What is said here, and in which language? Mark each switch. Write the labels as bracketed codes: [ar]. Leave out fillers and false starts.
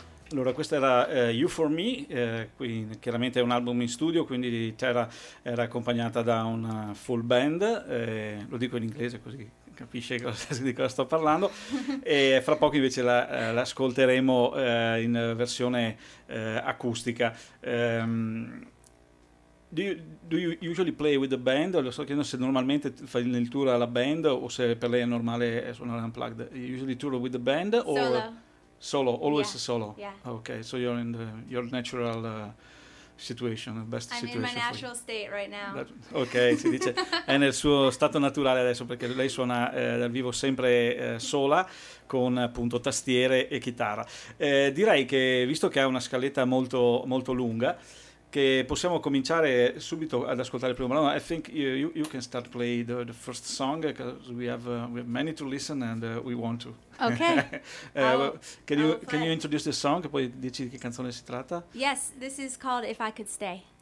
[it] Allora, questa era You For Me, qui, chiaramente è un album in studio, quindi Tara era accompagnata da una full band, lo dico in inglese così capisce di cosa sto parlando, e fra poco invece l'ascolteremo in versione acustica. [en] Do you usually play with the band? [it] Lo sto chiedendo se normalmente fai il tour alla band o se per lei è normale suonare unplugged. [en] You usually tour with the band? Solo. Solo, always yeah. Solo. Yeah. Okay, so you're in your natural situation, best I'm I'm in my natural state right now. [it] Okay, si dice è nel suo stato naturale adesso, perché lei suona dal vivo sempre sola, con appunto tastiere e chitarra. Direi che, visto che ha una scaletta molto, molto lunga, che possiamo cominciare subito ad ascoltare il primo brano. [en] I think you can start playing the first song, because we have many to listen and we want to. Okay. can you introduce the song, [it] poi dici di che canzone si tratta? [en] Yes, this is called If I Could Stay.